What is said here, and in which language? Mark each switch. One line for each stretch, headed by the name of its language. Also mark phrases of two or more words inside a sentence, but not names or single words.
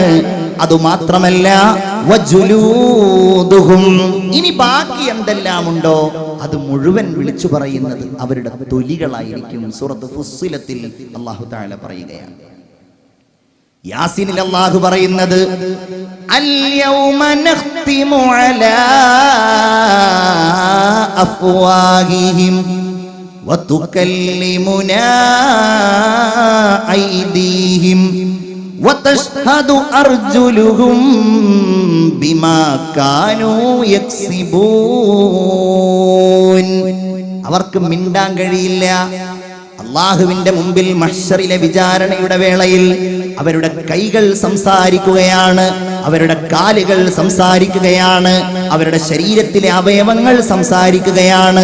Malayalam: അതുമാത്രമല്ല വജുലൂദുഹും, ഇനി ബാക്കി എന്തെല്ലാം ഉണ്ടോ അത് മുഴുവൻ വിളിച്ചു പറയുന്നത് അവരുടെ തൊലികളായിരിക്കും. സൂറത്ത് ഫുസ്സിലത്തിൽ
Arabic: الله تعالى
Malayalam: പറയുകയാണ്. യാസീനിൽ അല്ലാഹു പറയുന്നത്,
Arabic: اليوم نختم على أفواههم وتكلمنا أيديهم وتشهد أرجلهم بما كانوا يكسبون.
Malayalam: അവർക്ക് മിണ്ടാൻ കഴിയില്ല. അല്ലാഹുവിന്റെ മുമ്പിൽ മഹ്ശറിലെ വിചാരണയുടെ വേളയിൽ അവരുടെ കൈകൾ സംസാരിക്കുകയാണ്, അവരുടെ കാലുകൾ സംസാരിക്കുകയാണ്, അവരുടെ ശരീരത്തിലെ അവയവങ്ങൾ സംസാരിക്കുകയാണ്.